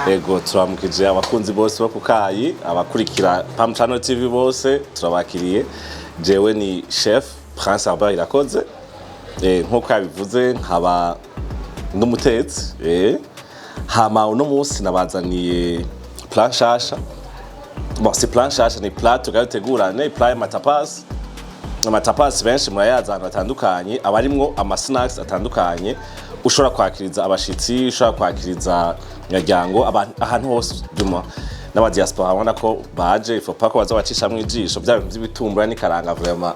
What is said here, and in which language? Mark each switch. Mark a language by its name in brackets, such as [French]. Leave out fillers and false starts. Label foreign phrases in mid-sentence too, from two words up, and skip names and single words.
[Rundi] yego turamukije abakunzi bose bo kukayi abakurikira Pam Channel TV bose turabakiriye jewe ni chef Prince Albert irakoze nkuko yabivuze nkaba ndumutetsi hama uno munsi nabazaniye plan shasha [French] bon c'est [Rundi] plan shasha ni plat tugategura ne plat matapas amatapas benshi murayaza ahantu atandukanye abarimwo ama snacks atandukanye ushobora kwakiriza abashitsi ushobora kwakiriza nyaryango ahantu hose duma n'aba diaspora abona ko baje ifopa ko bazabacisha mu ijisho bya bintu by'ibitumbura n'ikaranga vraiment